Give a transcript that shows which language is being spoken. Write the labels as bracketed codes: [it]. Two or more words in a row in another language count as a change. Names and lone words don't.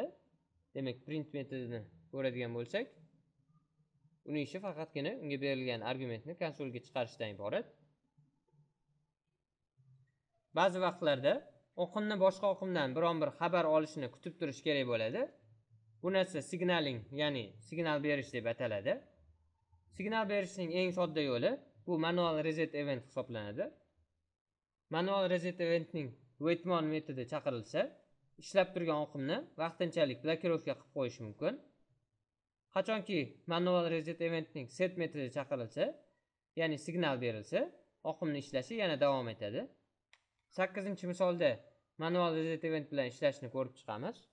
[uz] Demak, print metodini ko'radigan bo'lsak, uning ishi faqatgina unga berilgan argumentni konsolga chiqarishdan iborat. Ba'zi vaqtlarda oqimni boshqa oqimdan biron bir xabar olishini kutib turish kerak bo'ladi. Bu narsa signaling, ya'ni signal berish deb ataladi. Signal berishning eng sodda yo'li bu [en] manual reset event [uz] hisoblanadi. [en] Manual reset eventning [uz] waitmon metodi chaqirilsa, ishlab turgan oqimni vaqtinchalik blokirovka qilib qo'yish mumkin. Qachonki [en] manual reset eventning [uz] set metodi chaqirilsa, ya'ni signal berilsa, oqimni ishlashi yana davom etadi. 8-misolda [en] manual reset event [uz] bilan ishlashni ko'rib chiqamiz.